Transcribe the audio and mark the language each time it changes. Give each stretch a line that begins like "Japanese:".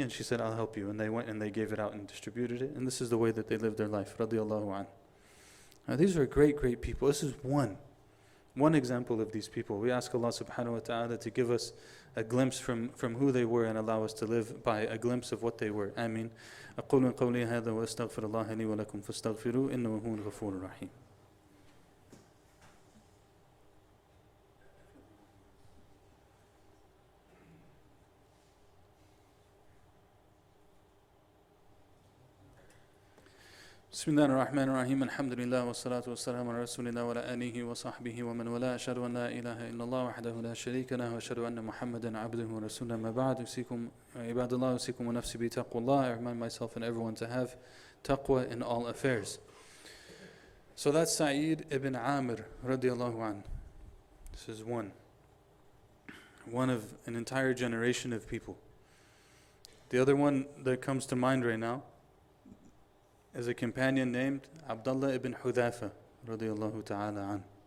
English: And she said, I'll help you. And they went and they gave it out and distributed it. And this is the way that they lived their life. Radiyallahu an. Now these are great, great people. This is one example of these people. We ask Allah subhanahu wa ta'ala to give us a glimpse from who they were and allow us to live by a glimpse of what they were. Ameen.
Arabic: أقول قولي هذا وأستغفر الله لي ولكم فاستغفروه إنه هو الغفور الرحيم. بسم الله الرحمن الرحيم الحمد لله والصلاة والسلام على رسول الله وعلى آله وصحبه ومن والاه أشهد أن لا إله إلا الله وحده لا شريك له وأشهد أن محمدا عبده ورسوله ما بعد أوصيكم عباد الله أوصيكم ونفسي بتقوى الله.
English: I remind myself and everyone to have taqwa in all affairs. So that's Sa'id ibn Amir radiallahu an. This is one of an entire generation of people. The other one that comes to mind right now is a companion named Abdullah ibn Hudhafa radiallahu ta'ala an.